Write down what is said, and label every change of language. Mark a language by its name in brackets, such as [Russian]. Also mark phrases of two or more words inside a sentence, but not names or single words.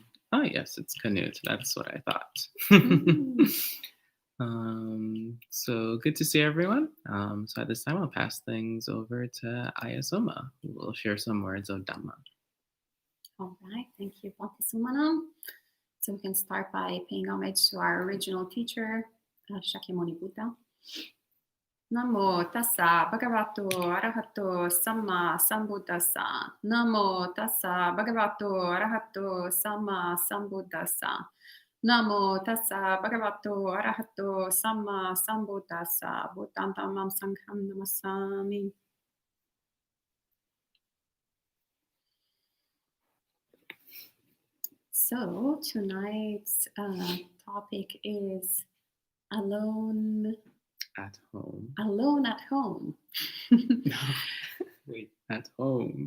[English] Oh, yes, it's Canute. That's what I thought. So good to see everyone. So at this time, I'll pass things over to Ayya Soma, who will share some words of Dhamma. All right, thank you, Bhakti Sumanam. So we can start by paying homage to our original teacher, Shakyamuni Buddha. [Pali] Namo tassa bhagavato arahato samma sambuddhassa. Namo tassa bhagavato arahato samma sambuddhassa. Namo tassa bhagavato arahato samma sambuddhassa. Buddham dhammam sangham namassami. [English] So tonight's topic is alone At home. Alone at home. No, wait, at home.